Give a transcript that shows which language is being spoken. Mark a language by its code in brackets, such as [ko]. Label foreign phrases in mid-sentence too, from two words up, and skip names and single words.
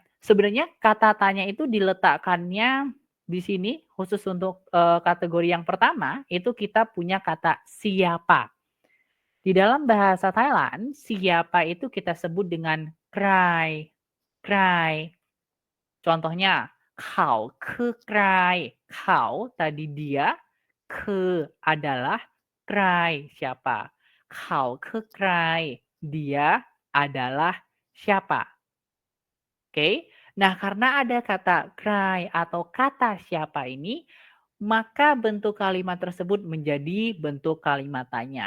[id] Sebenarnya kata tanya itu diletakkannya di sini khusus untuk kategori yang pertama itu kita punya kata siapa. Di dalam bahasa Thailand, siapa itu kita sebut dengan krai. Krai. Contohnya, [th] เขาคือใคร. [id] เขา tadi dia, คือ adalah krai siapa. [th] เขาคือใคร. [id] Dia adalah siapa. Oke. Nah, karena ada kata krai atau kata siapa ini, maka bentuk kalimat tersebut menjadi bentuk kalimat tanya.